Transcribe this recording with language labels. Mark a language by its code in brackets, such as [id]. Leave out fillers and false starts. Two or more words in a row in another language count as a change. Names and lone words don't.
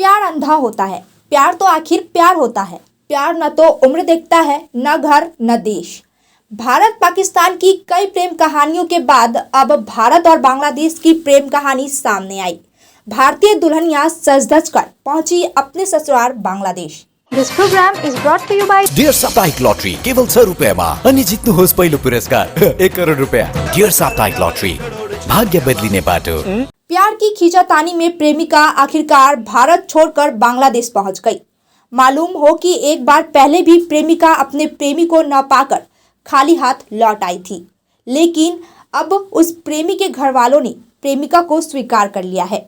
[hi] अंधा होता है, प्यार तो आखिर प्यार होता है। प्यार न तो उम्र देखता है, न घर न देश। भारत पाकिस्तान की कई प्रेम कहानियों के बाद अब भारत और बांग्लादेश की प्रेम कहानी सामने आई। भारतीय दुल्हनिया सज धज कर पहुंची अपने ससुराल बांग्लादेश। [en] This program is brought to you by [ne] डियर साप्ताहिक लॉटरी केवल 100 रुपैयाँमा अनि जित्नुहोस् पहिलो पुरस्कार 1 करोड रुपैयाँ। डियर साप्ताहिक लॉटरी, भाग्य बदलिने बाटो। [hi] प्यार की खींचातानी में प्रेमिका आखिरकार भारत छोड़कर बांग्लादेश पहुंच गई। मालूम हो कि एक बार पहले भी प्रेमिका अपने प्रेमी को न पाकर खाली हाथ लौट आई थी, लेकिन अब उस प्रेमी के घर वालों ने प्रेमिका को स्वीकार कर लिया है।